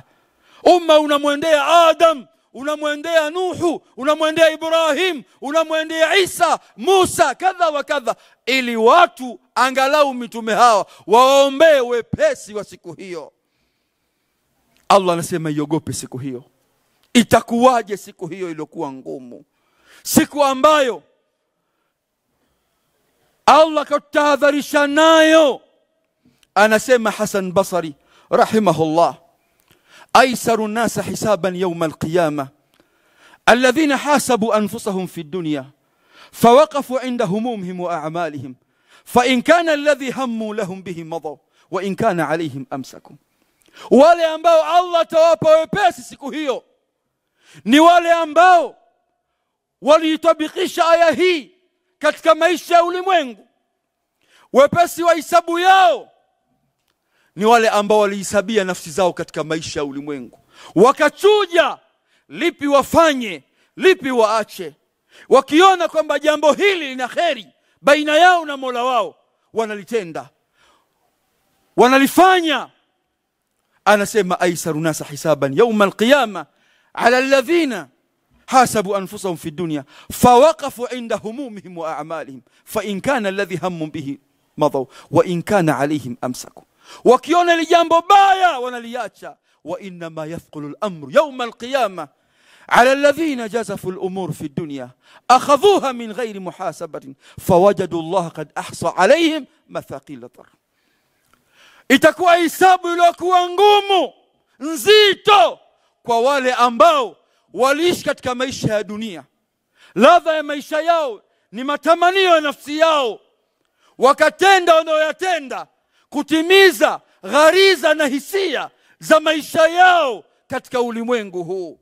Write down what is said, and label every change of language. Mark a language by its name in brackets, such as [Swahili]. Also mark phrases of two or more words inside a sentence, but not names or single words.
[Swahili] Umma unamwendea Adam, unamwendea Nuhu, unamwendea Ibrahim, unamwendea Isa, Musa, kadha wa kadha, ili watu angalau mitume hawa waombee wepesi wa siku hiyo. Allah anasema iogope siku hiyo. Itakuwaje siku hiyo iliyokuwa ngumu, siku ambayo Allah katahadharisha nayo? [Arabic] Anasema Hasan Basri rahimahullah, أيسر الناس حسابا يوم القيامة الذين حاسبوا أنفسهم في الدنيا فوقفوا عند همومهم وأعمالهم فإن كان الذي هموا لهم به مضوا وإن كان عليهم أمسكوا. [Swahili] wale ambao Allah tawapa wepesi siku hiyo ni wale ambao waliitabikisha aya hii katika maisha ya ulimwengu. Wepesi wa hisabu yao ni wale ambao walihisabia nafsi zao katika maisha ya ulimwengu, wakachuja lipi wafanye, lipi waache. Wakiona kwamba jambo hili lina kheri baina yao na Mola wao, wanalitenda, wanalifanya. [Arabic] Anasema أيسر الناس حسابا يوم القيامة على الذين حاسبوا أنفسهم في الدنيا فوقفوا عند همومهم وأعمالهم فإن كان الذي هموا به مضوا وإن كان عليهم أمسكوا. [Swahili] Wakiona li jambo baya wanaliacha. [Arabic] وإن ما يثقل الأمر يوم القيامة على الذين جازفوا الأمور في الدنيا أخذوها من غير محاسبة فوجدوا الله قد أحصى عليهم مثاقيل ذر. [Swahili] Itakuwa hisabu iliyokuwa ngumu, nzito, kwa wale ambao waliishi katika maisha ya dunia. Ladha ya maisha yao ni matamanio ya nafsi yao, wakatenda wanayoyatenda kutimiza ghariza na hisia za maisha yao katika ulimwengu huu.